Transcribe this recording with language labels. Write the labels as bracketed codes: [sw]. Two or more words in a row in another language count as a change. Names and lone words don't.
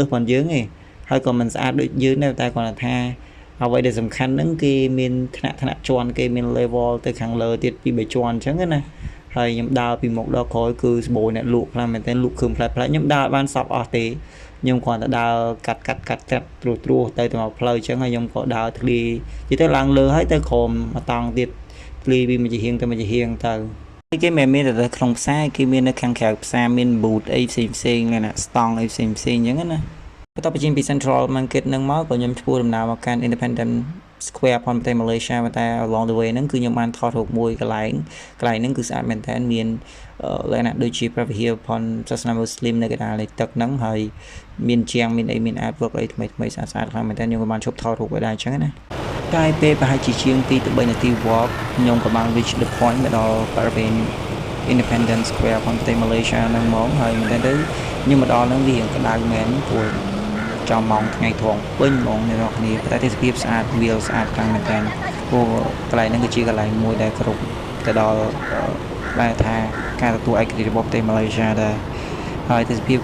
[km] ប៉ុនយើងទេហើយក៏មិនស្អាតដូចយើងដែរតែគ្រាន់តែថាអ្វីដែលសំខាន់ហ្នឹងគេមានថ្នាក់ជាន់គេមាន level ទៅខាងលើទៀតពី3ជាន់អញ្ចឹងណាហើយខ្ញុំដើរពីមុខដល់ក្រោយគឺស្បូរអ្នកលក់ខ្លាំងមែនតើលក់គ្រឿងផ្លែខ្ញុំដើរបានសពអស់ទេខ្ញុំគ្រាន់តែដើរកាត់ត្រួសទៅមកផ្លូវអញ្ចឹងហើយខ្ញុំក៏ដើរធ្លីនិយាយទៅឡើងលើហើយទៅក្រោមមកតង់ទៀតធ្លីពីមួយជាហៀងទៅមួយជាហៀងទៅគេមិនមានតែក្នុងផ្សារគេមាននៅខាង ក្រៅផ្សារមាន booth អីផ្សេងៗណាស្តង់អីផ្សេងៗអញ្ចឹងណាបន្ទាប់ពីចេញពី Central Market ហ្នឹងមកក៏ខ្ញុំធ្វើដំណើរមកកាន់ Independent Square ផងប្រទេស Malaysia តែ [en] along the way [km] ហ្នឹងគឺខ្ញុំបានថតរូបមួយកន្លែងហ្នឹងគឺស្អាតមែនតើមានលក្ខណៈដូចជាព្រះវិហារផងសាសនាមូស្លីមនៅកណ្ដាលនៃទឹកហ្នឹងហើយមានជាងមានអីមាន artwork អីថ្មីស្អាតខ្លាំងមែនតើខ្ញុំក៏បានជប់ថតរូបឲ្យដែរអញ្ចឹងណាតែពេលប្រហែលជាជាង2ទៅ3នាទី walk ខ្ញុំក៏បាន [en] reach the point [km] មកដល់បរិវេណ Independent Square ផងប្រទេស Malaysia ហ្នឹងហ្មងហើយមែនតើខ្ញុំមកដល់ហ្នឹងវាក្តៅមែនព្រោះចំម៉ោងថ្ងៃ ត្រង់ពេញហ្មងអ្នកនរគ្នាតែទេសភាពស្អាតវាស្អាតខ្លាំងមែនតើព្រោះកន្លែងហ្នឹងគឺជាកន្លែងមួយដែលគ្រប់ទៅដល់ដែលថាការទទួលឯករាជ្យរបស់ប្រទេសម៉ាឡេស៊ីដែរហើយទេសភាព